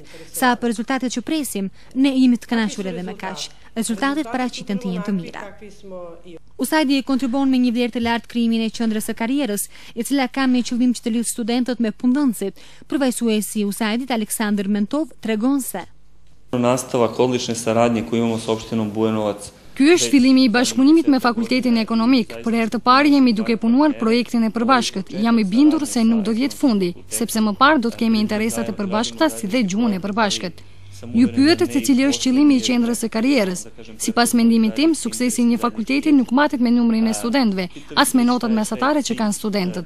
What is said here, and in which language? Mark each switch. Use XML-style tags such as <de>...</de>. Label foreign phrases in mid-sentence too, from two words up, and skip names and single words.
<sq>Sa për rezultatet që presim, ne jemi të kënaqur edhe me kaq. Rezultatet paraqiten të jenë të mira. USAID kontribon me një vlerë të lartë krijimin e qendrës së karrierës, e cila ka me qëllim që të lidhë studentët me punëdhënësit. Përfaqësuesi i USAID-it Aleksandar Mentov tregon se</sq> <sr>nastavak odlične saradnje koju imamo s opštinom Bujanovac.</sr> <sq>Ky është fillimi i bashkëpunimit me Fakultetin Ekonomik. Për herë të parë jemi duke punuar projektin e përbashkët. Jam i bindur se nuk do të jetë fundi, sepse më parë do të kemi interesat e përbashkëta si dhe gjuhën e përbashkët. Ju pyetet se cili është qëllimi i qendrës së karrierës. Sipas mendimit tim, suksesi i një fakulteti nuk matet me numrin e studentëve, as me notat mesatare që kanë studentët.</sq>